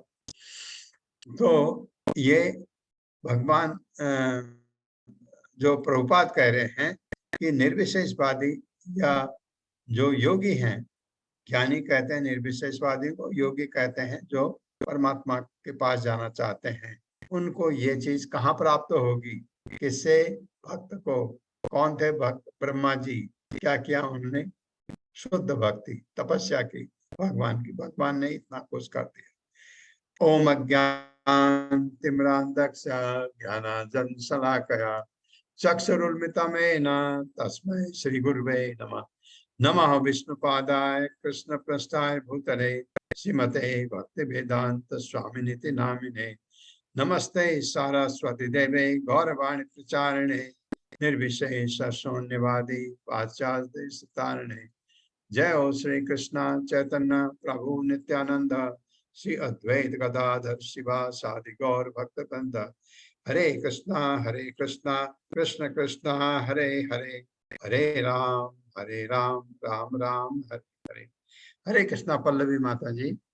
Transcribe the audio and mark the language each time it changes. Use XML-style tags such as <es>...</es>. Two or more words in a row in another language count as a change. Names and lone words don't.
<hi>तो ये भगवान जो प्रभुपाद कह रहे हैं कि निर्विशेषवादी या जो योगी हैं, ज्ञानी कहते हैं निर्विशेषवादी को, योगी कहते हैं जो परमात्मा के पास जाना चाहते हैं, उनको ये चीज कहाँ प्राप्त होगी? किससे? भक्त को। कौन थे भक्त? ब्रह्मा जी। क्या किया उन्होंने? शुद्ध भक्ति, तपस्या की भगवान की। भगवान ने इतना कुछ कर दिया।</hi> <sa>ओम अज्ञान तिमिरान्धस्य ज्ञानांजन शलाकया चक्षुरुन्मिलितं तस्मै श्री गुरुवे नमः। नमः विष्णुपादाय कृष्ण पृष्ठाय भूतले श्रीमते भक्ति वेदांत स्वामिनिति नामिने। नमस्ते सारस्वती देवे गौरवाणी प्रचारिणे निर्विशेष शून्यवादी पाश्चात्य तारिणे। जय हो श्री कृष्ण चैतन्य प्रभु नित्यानंद श्री अद्वैत गदाधर शिवासादि गौर भक्तवृंद। हरे कृष्णा कृष्ण कृष्णा हरे हरे, हरे राम राम राम हरे हरे।</sa> <hi>हरे कृष्णा। पल्लवी माता जी।</hi>